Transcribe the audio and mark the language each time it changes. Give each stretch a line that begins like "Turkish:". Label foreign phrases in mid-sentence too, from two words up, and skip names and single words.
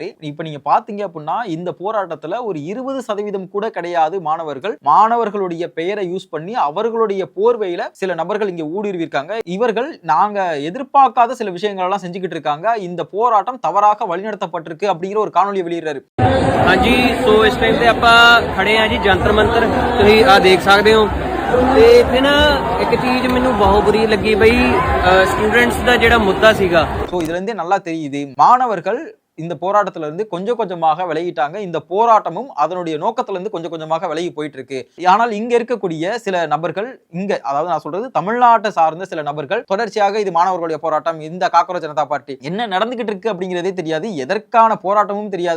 Tamil: இப்ப நீங்க பாத்தீங்க அப்படின்னா இந்த போராட்டத்துல ஒரு 20% கூட கிடையாது மாணவர்களுடைய பெயரை யூஸ் பண்ணி அவர்களுடைய போர்வையில சில நபர்கள் இங்க ஊடுருவி இருக்காங்க. இவர்கள் நாங்க எதிர்பார்க்காத சில விஷயங்கள் எல்லாம் செஞ்சுக்கிட்டு இருக்காங்க. இந்த போராட்டம் தவறாக வழிநடத்தப்பட்டிருக்கு அப்படிங்கிற ஒரு காணொலி வெளியிடுறாரு.
Punjabi: ਹਾਂਜੀ ਸੋ ਇਸ ਟਾਈਮ ਤੇ ਆਪਾਂ ਖੜੇ ਆ ਜੀ ਜੰਤਰ ਮੰਤਰ, ਤੁਸੀਂ ਆ ਦੇਖ ਸਕਦੇ ਹੋ। ਤੇ ਇੱਥੇ ਨਾ ਇੱਕ ਚੀਜ਼ ਮੈਨੂੰ ਬਹੁਤ ਬੁਰੀ ਲੱਗੀ ਬਈ ਸਟੂਡੈਂਟਸ ਦਾ ਜਿਹੜਾ ਮੁੱਦਾ ਸੀਗਾ।
Tamil: சோ இதுல இருந்தே நல்லா தெரியுது மாணவர்கள் இந்த போராட்டத்துல இருந்து கொஞ்சம் கொஞ்சமாக விலகிட்டாங்க. இந்த போராட்டமும் அதனுடைய நோக்கத்துல இருந்து கொஞ்சம் கொஞ்சமாக விலகி போயிட்டு இருக்கு. ஆனால் இங்க இருக்கக்கூடிய சில நபர்கள், இங்க அதாவது நான் சொல்றது தமிழ்நாட்டை சார்ந்த சில நபர்கள் தொடர்ச்சியாக இது மாணவர்களுடைய போராட்டம், இந்த காக்ரோச் ஜனதா பார்ட்டி என்ன நடந்துகிட்டு இருக்கு அப்படிங்கிறதே தெரியாது, எதற்கான போராட்டமும் தெரியாது.